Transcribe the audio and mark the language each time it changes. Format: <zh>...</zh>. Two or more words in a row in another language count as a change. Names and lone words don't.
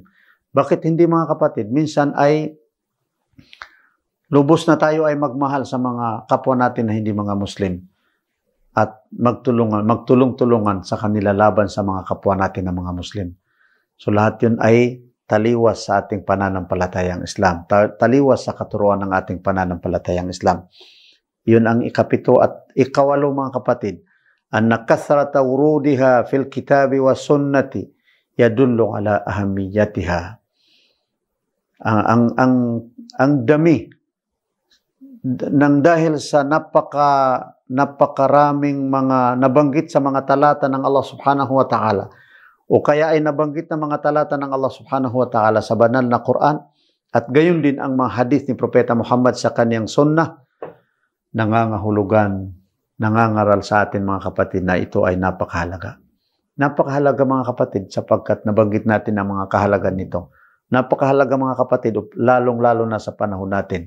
<tl>Bakit hindi mga kapatid? Minsan ay lubos na tayo ay magmahal sa mga kapwa natin na hindi mga Muslim at magtulong-tulungan sa kanila laban sa mga kapwa natin na mga Muslim. So lahat yun ay taliwas sa ating pananampalatayang Islam. Taliwas sa katuruan ng ating pananampalatayang Islam. Yun ang ikapito at ikawalo mga kapatid.</tl> <ar>أن كثرة ورودها في الكتاب والسنة يدل على أهميتها.</ar> <tl>Ang dami nang dahil sa napakaraming mga nabanggit sa mga talata ng Allah</tl> <ar>سبحانه وتعالى</ar> <tl>o kaya ay nabanggit na mga talata ng Allah</tl> <ar>سبحانه وتعالى</ar> <tl>sa banal na Quran at gayon din ang mga hadith ni Propeta Muhammad sa kanyang sunnah, nangangahulugan, nangangaral sa atin mga kapatid na ito ay napakahalaga. Napakahalaga mga kapatid sapagkat nabanggit natin ang mga kahalagan nito. Napakahalaga mga kapatid, lalong-lalo na sa panahon natin.</tl>